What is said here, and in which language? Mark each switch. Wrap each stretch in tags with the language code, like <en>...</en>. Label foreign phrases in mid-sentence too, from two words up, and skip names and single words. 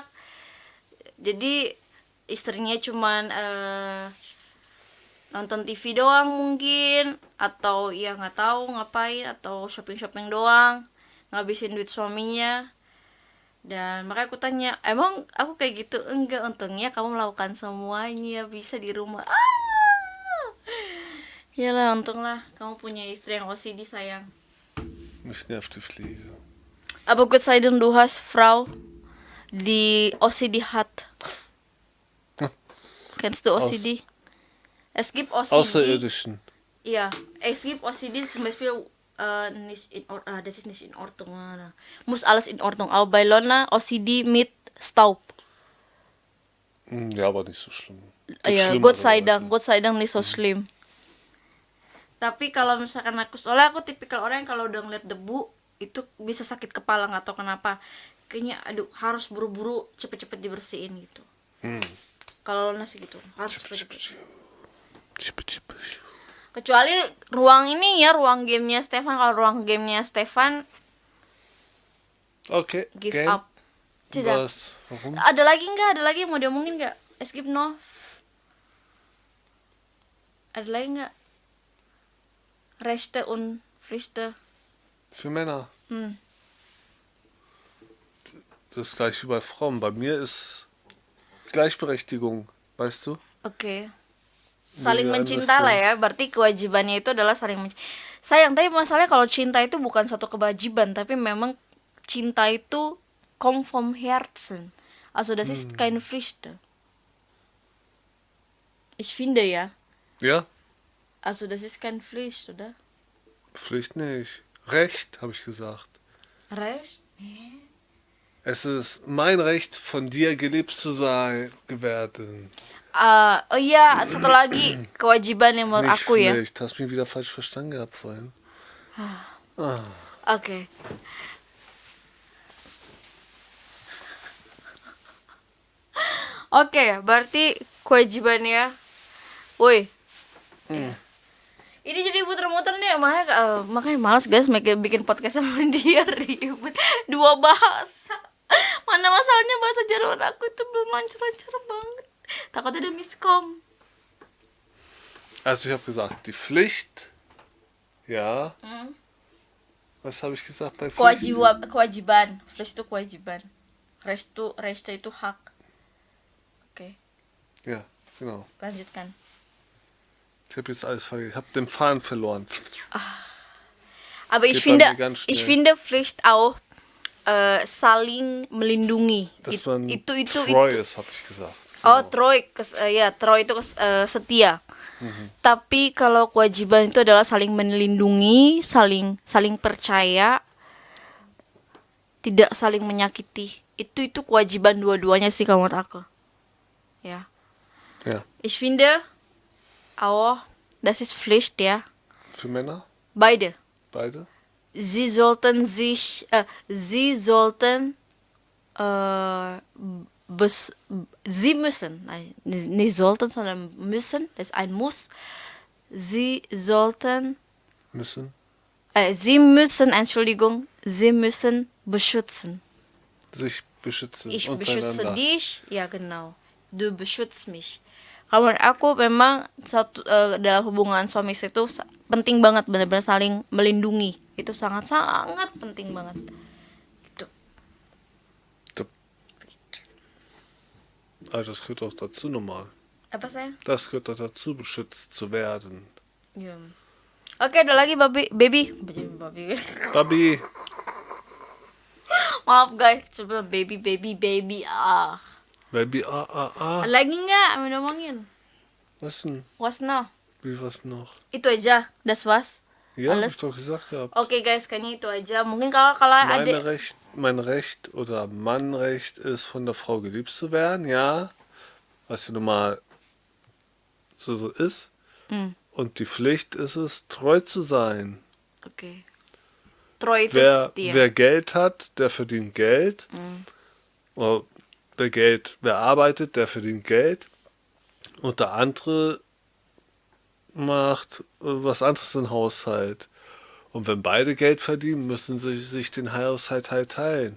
<id>Jadi istrinya cuman nonton TV doang mungkin, atau ya nggak tahu ngapain, atau shopping doang, ngabisin duit suaminya. Dan makanya aku tanya, emang aku kayak gitu? Enggak, untungnya kamu melakukan semuanya, bisa di rumah. Iyalah, untunglah kamu punya istri yang OCD, sayang.</id> <de>Mich nervt die Pflege. Aber Gott sei Dank, du hast Frau, die OCD hat. Kennst du OCD? Es gibt OCD. Außerirdischen. Ja, es gibt OCD zum Beispiel nicht das ist nicht in Ordnung. Muss alles in Ordnung. Aber bei Lona OCD mit Staub. Ja, aber nicht so schlimm. Gibt Ja, schlimmere Gott sei Dank nicht so schlimm.</de> <id>Tapi kalau misalkan soalnya aku tipikal orang yang kalau udah ngeliat debu itu bisa sakit kepala, nggak tahu kenapa. Kayaknya aduh, harus buru-buru cepet-cepet dibersihin gitu. Kalau Lona sih gitu, harus cepet-cepet. Kecuali ruang ini ya, ruang gamenya Stefan. Kalau ruang gamenya Stefan</id> <en>Okay, give</en> <de>Game.</de> <en>up.</en> <id>Tidak.</id> <de>Was? Warum?</de> <id>Ada lagi nggak? Ada lagi yang mau diomongin nggak? Skip no. Ada lagi nggak?</id> <de>Rechte und Pflichten. Für Männer. Das ist gleich wie bei Frauen. Bei mir ist Gleichberechtigung, weißt du?</de> <id>Oke. Saling Nilai mencinta lah ya. Berarti kewajibannya itu adalah saling mencinta. Sayang, tapi masalahnya kalau cinta itu bukan satu kewajiban, tapi memang cinta itu</id> <de>kommt vom Herzen. Also das ist keine Pflicht. Ich finde ja. Ja? Also das ist keine Pflicht, oder? Pflicht nicht. Recht, habe ich gesagt. Recht? Es ist mein Recht, von dir geliebt zu sein, werden.</de> <id>Oh iya, satu lagi kewajiban yang menurut</id> <de>Nicht</de> <id>aku ya.</id> <de>Pflicht. Hast mich wieder falsch verstanden gehabt vorhin.</de> <id>Oke. Oke, berarti kewajibannya. Woi. Ini jadi muter-muter nih, makanya malas guys bikin podcast sama dia, ribet. Dua bahasa. Mana masalahnya bahasa Jerman aku itu belum lancar-lancar banget. Takutnya ada miskom.</id> <de>Also ich habe gesagt, die Pflicht. Ja. Was habe ich gesagt bei Pflicht?</de> <id>Kewajiban. Pflicht itu kewajiban. Rechte itu hak. Oke,</id> <de>Ja, genau.</de> <id>lanjutkan.</id> <de>Ich habe jetzt alles vergessen. Ich habe den Faden verloren. Aber ich Geht bei finde, mir ganz schnell. ich finde Pflicht auch</de> <id>saling melindungi.</id> <de>Dass man</de> <id>Itu.</id> <de>treu ist, habe ich gesagt.</de> <id>Oh,</id> <de>treu, treu</de> <id>itu setia. Tapi kalau kewajiban itu adalah saling melindungi, saling percaya, tidak saling menyakiti. Itu kewajiban dua-duanya sih kalau menurut aku. Ya.</id> <de>Ja. Ich finde auch, das ist Pflicht, ja. Für Männer? Beide. Beide? Sie sollten Sie müssen, nein, nicht sollten, sondern müssen, das ist ein Muss. Sie müssen, Entschuldigung, Sie müssen beschützen. Sich beschützen. Ich untereinander. beschütze dich, ja genau. Du beschützt mich.</de> <id>Kalau menurut aku memang dalam hubungan suami istri itu penting banget, benar-benar saling melindungi. Itu sangat-sangat penting banget. Gitu.</id> <de>Also das gehört auch dazu normal.</de> <id>Apa saya?</id> <de>Das gehört auch dazu, beschützt zu werden.</de> <id>Ya. Oke, ada lagi baby. Babi, Maaf guys, coba baby. Baby, Lagi nggak mau ngomongin?</id> <de>Was denn? Was noch? Wie was noch?</de> <id>Itu aja,</id> <de>das was. Ja, hab Alles? ich doch gesagt gehabt.</de> <id>Oke guys, kayaknya itu aja. Mungkin kalau ada</id> <de>Mein Recht oder Mannrecht ist, von der Frau geliebt zu werden, ja. Was ja nun mal so ist. Und die Pflicht ist es, treu zu sein.</de> <id>Oke. Troy itu setia.</id> <de>Wer Geld hat, der verdient Geld. Oder wer arbeitet, der verdient Geld. Und der andere macht was anderes im Haushalt. Und wenn beide Geld verdienen, müssen sie sich den Haushalt halt teilen.</de>